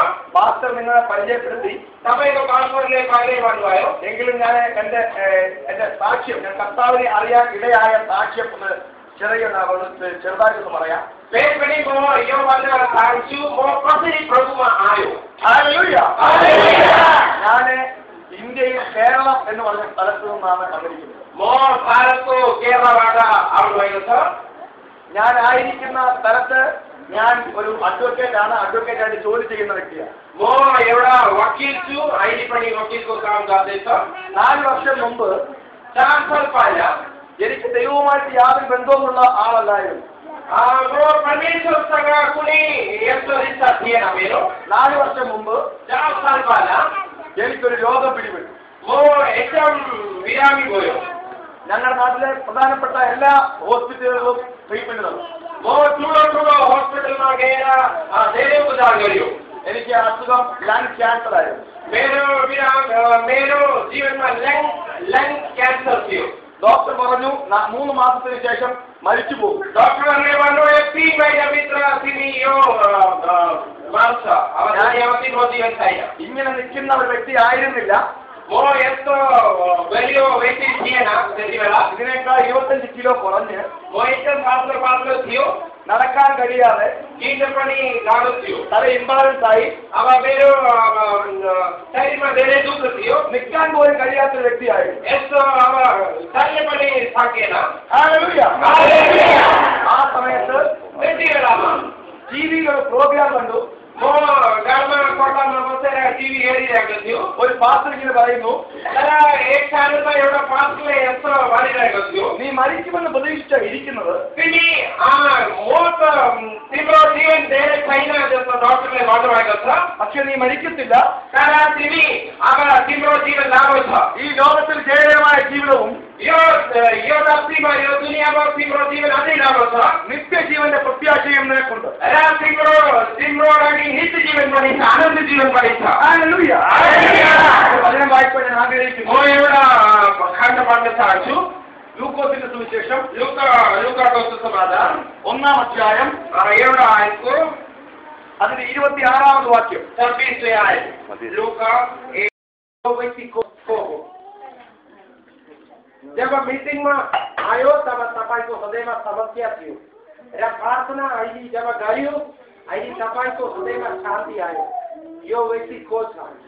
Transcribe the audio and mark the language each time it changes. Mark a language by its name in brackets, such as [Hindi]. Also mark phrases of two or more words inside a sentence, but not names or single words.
[Malayalam] പാസ്റ്റർ നിങ്ങളെ പരിചയപ്പെടുത്തി. [Nepali] तपाईँको पास्टरले पहिल्यै भन्नुभयो. [Malayalam] എങ്കിലും ഞാൻ എന്റെ സാക്ഷ്യം, ഞാൻ കർത്താവിനെ അറിയാൻ ഇടയായ സാക്ഷ്യം ഒന്ന് ചെറുതായിട്ടൊന്ന് പറയാം. [Nepali] फेरि पनि म यो भन्न चाहन्छु म कसरी प्रभुमा आयो. [Malayalam] ഞാന് ഇന്ത്യയിൽ കേരളം എന്ന് പറഞ്ഞ സ്ഥലത്ത് നിന്നാണ് വന്നിരിക്കുന്നത്. [Nepali] म भारतको केरलाबाट आउनुभएको छ. [Malayalam] ഞാൻ ആയിരിക്കുന്ന സ്ഥലത്ത് ഞാൻ ഒരു അഡ്വക്കേറ്റാണ്. അഡ്വക്കേറ്റായിട്ട് ജോലി ചെയ്യുന്ന വ്യക്തിയാണ്. [Nepali] म एउटा वकिल छु. अहिले पनि वकिलको काम गर्दैछ. [Malayalam] 4 വർഷം മുമ്പ് [Nepali] 4 साल पहिला [Malayalam] എനിക്ക് ദൈവവുമായിട്ട് യാതൊരു ബന്ധവുമുള്ള ആളല്ലായിരുന്നു. [Nepali] म परमेश्वरसँग कुनै यस्तो रिश्ता थिएन मेरो. [Malayalam] 4 വർഷം മുമ്പ് [Nepali] 4 साल पहिला [Malayalam] എനിക്കൊരു രോഗം പിടിപെട്ടു. [Nepali] म एकदम बिरामी भयो. [Malayalam] ഞങ്ങളുടെ നാട്ടിലെ പ്രധാനപ്പെട്ട എല്ലാ ഹോസ്പിറ്റലുകളിലും ട്രീറ്റ്മെന്റ് നടന്നു. [Nepali] म ठुलो हस्पिटलमा गएर धेरै उपचार गरियो. [Malayalam] എനിക്ക് അസുഖം ലങ് ക്യാൻസർ ആയിരുന്നു. [Nepali] मेरो जीवनमा लङ क्यान्सर थियो. [Malayalam] ഡോക്ടർ പറഞ്ഞു 3 മാസത്തിന് ശേഷം മരിച്ചു പോകും. [Nepali] डॉक्टरले भन्नुभयो 3 महिनाभित्र तिमी यो मर्छ. अब तिम्रो जीवन छैन. [Malayalam] ഇങ്ങനെ നിൽക്കുന്ന ഒരു വ്യക്തി ആയിരുന്നില്ല. [Nepali] म यस्तो बलियो व्यक्ति थिएन त्यति बेला. [Malayalam] ഇതിനേക്കാൾ 25 കിലോ കുറഞ്ഞ് [Nepali] म एकदम पातलो थियो. [Malayalam] നടക്കാൻ കഴിയാതെ [Nepali] हिँड्न पनि गाह्रो थियो. [Malayalam] തല ഇംബാലൻസ് ആയി. [Nepali] अब मेरो शरीरमा धेरै दुःख थियो. [Malayalam] നിൽക്കാൻ പോലും കഴിയാത്ത ഒരു വ്യക്തിയായിരുന്നു. [Nepali] यस्तो अब शरीर पनि सकेन. [Malayalam] ഹല്ലേലൂയ. ആ സമയത്ത് [Nepali] त्यति बेलामा [Malayalam] ടിവിയിൽ ഒരു പ്രോഗ്രാം കണ്ടു. [Nepali] म घरमा कोठामा बसेर टिभी हेरिरहेको थियो. [Malayalam] ഒരു പാസ്റ്റർ ഇങ്ങനെ പറയുന്നു, [Nepali] तर एक सालमा एउटा पास्टरले यस्तो भनिरहेको थियो, [Malayalam] നീ മരിക്കുമെന്ന് പ്രതീക്ഷിച്ച ഇരിക്കുന്നത്, [Nepali] तिमी म त तिम्रो जीवन धेरै छैन जस्तो डक्टरले भन्नुभएको छ. [Malayalam] പക്ഷെ നീ മരിക്കത്തില്ല. [Nepali] तर तिमी अब तिम्रो जीवन लामो छ. [Malayalam] ഈ ലോകത്തിൽ ജയകരമായ ജീവിതവും [Nepali] यो धरतीमा यो दुनियाँमा तिम्रो जीवन अझै लामो छ. [Malayalam] നിത്യജീവന്റെ പ്രത്യാശയും നിനക്കുണ്ട്. [Nepali] र तिम्रो लागि नित्य जीवन पनि छ, आनन्द जीवन पनि छ. [Malayalam] ഹല്ലേലൂയ. വചനം വായിക്കാൻ ഞാൻ ആഗ്രഹിക്കുന്നു. [Nepali] म एउटा खण्ड पढ्न चाहन्छु. [Malayalam] ലൂക്കോസിന്റെ സുവിശേഷം [Nepali] लुकाको सुसमाचार [Malayalam] 1-ാം അധ്യായം [Nepali] एउटा आयतको [Malayalam] അതിന്റെ 26-ാമത് വാക്യം. [Nepali] 26 आयत. लुका व्यक्तिको हो. जब मिटिङमा आयो तब तपाईको हृदयमा समस्या थियो र प्रार्थना अहिले जब गरियो अहिले तपाईको हृदयमा शान्ति आयो. यो व्यक्ति को छ?